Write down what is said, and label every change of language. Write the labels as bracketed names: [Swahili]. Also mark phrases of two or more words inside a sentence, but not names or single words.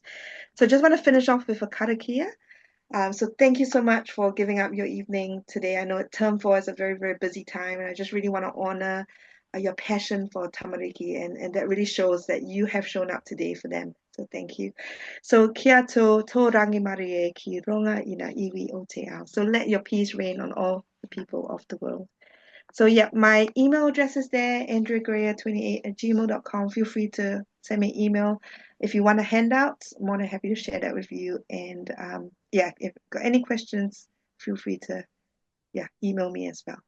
[English] So just want to finish off with a karakia. So thank you so much for giving up your evening today. I know term 4 is a very, very busy time, and I just really want to honor your passion for tamariki, and that really shows that you have shown up today for them. So thank you. So [Māori] kia to rangi marie ki ronga ina iwi o te ao. [English] So let your peace reign on all the people of the world. So yeah, my email address is there, andreagreer28@gmail.com. Feel free to send me an email. If you want a handout, I'm more than happy to share that with you. And if you've got any questions, feel free to email me as well.